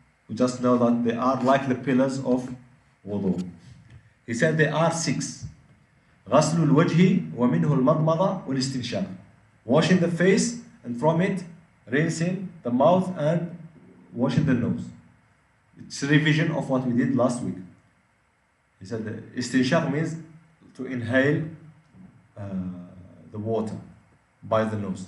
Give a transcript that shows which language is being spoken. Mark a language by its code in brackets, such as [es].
[en] We just know that they are like the pillars of wudu. He said there are 6. [ar] غسل الوجه ومنه المضمضة والاستنشاق. [en] Washing the face and from it rinsing the mouth and washing the nose. It's a revision of what we did last week. He said the istinshaq means to inhale the water by the nose.